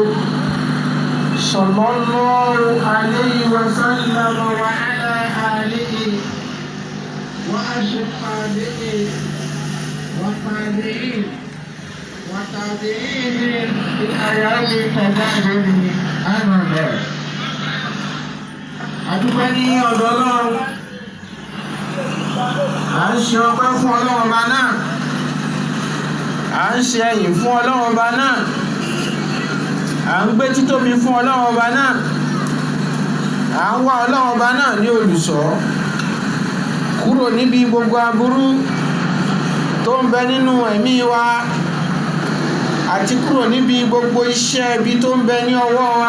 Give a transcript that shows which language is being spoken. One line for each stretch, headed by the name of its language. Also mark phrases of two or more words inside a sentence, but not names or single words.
Arabic: صلى الله عليه وسلم وعلى آله وأصحابه وتابعين وتابعين بآيات تبعهم أما بعد.
Yoruba: Adúpẹ́ ní ọ̀dọ̀ Ọlọ́run, à ń ṣe ọpẹ́ fún Ọlọ́run ọba náà, à ń ṣe ẹ̀yìn fún Ọlọ́run ọba náà, à ń gbé títóbi fún Ọlọ́run ọba náà, à ń wá Ọlọ́run ọba náà ní olùṣọ́ kúrò níbi gbogbo aburú tó ń bẹ nínú ẹ̀mí wa àti kúrò níbi gbogbo iṣẹ́ ibi tó ń bẹ ní ọwọ́ wa.